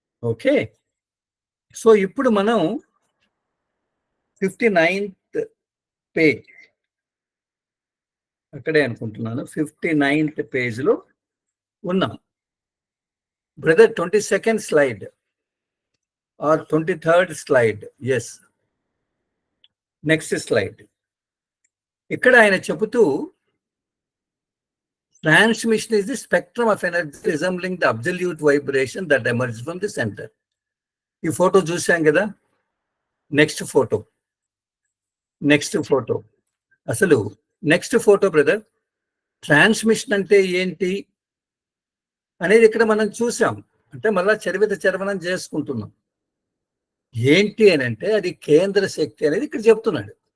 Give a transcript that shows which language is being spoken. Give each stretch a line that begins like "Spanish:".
Telugu: Okay, so ఇప్పుడు మనం 59th page, అక్కడే అనుకుంటున్నాను, 59th పేజ్లో ఉన్నాం. Brother 22nd slide are 23rd slide. Yes, next slide. ఇక్కడ ఆయన చెబుతూ
English: transmission is the spectrum of energy resembling the absolute vibration that emerges from the center.
Telugu: ఈ ఫోటో చూసాం కదా. నెక్స్ట్ ఫోటో అసలు నెక్స్ట్ ఫోటో బ్రదర్, ట్రాన్స్మిషన్ అంటే ఏంటి అనేది ఇక్కడ మనం చూసాం. అంటే మళ్ళా చరవణం చేసుకుంటున్నాం. ఏంటి అని అంటే అది కేంద్ర శక్తి అనేది ఇక్కడ చెప్తున్నాడు.